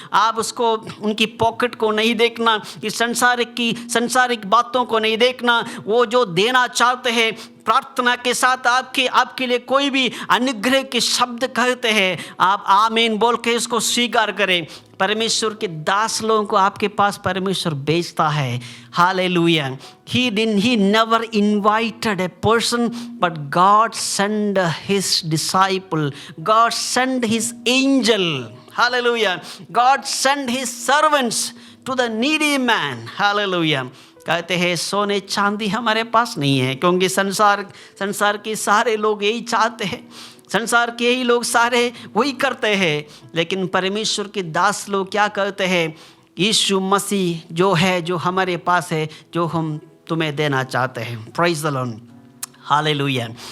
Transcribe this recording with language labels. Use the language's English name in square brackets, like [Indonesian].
[Hindi] आप उसको उनकी पॉकेट को नहीं देखना, इस संसारिक बातों को नहीं देखना। वो जो देना चाहते हैं, प्रार्थना के साथ आपके लिए कोई भी अनुग्रह के शब्द कहते हैं, आप आमीन बोल के इसको स्वीकार करें। परमेश्वर के दास लोगों को आपके पास परमेश्वर भेजता है। Hallelujah. [English] He never invited a person, but God sent his disciple. God sent his angel. Hallelujah. God sent his servants to the needy man. Hallelujah. [Hindi] कहते हैं सोने चांदी हमारे पास नहीं है, क्योंकि संसार के सारे लोग यही चाहते हैं, संसार के ही लोग सारे वही करते हैं। लेकिन परमेश्वर के दास लोग क्या कहते हैं, यीशु मसीह जो है, जो हमारे पास है, जो हम तुम्हें देना चाहते हैं। [English] Praise the Lord. [Hindi] हालेलुया।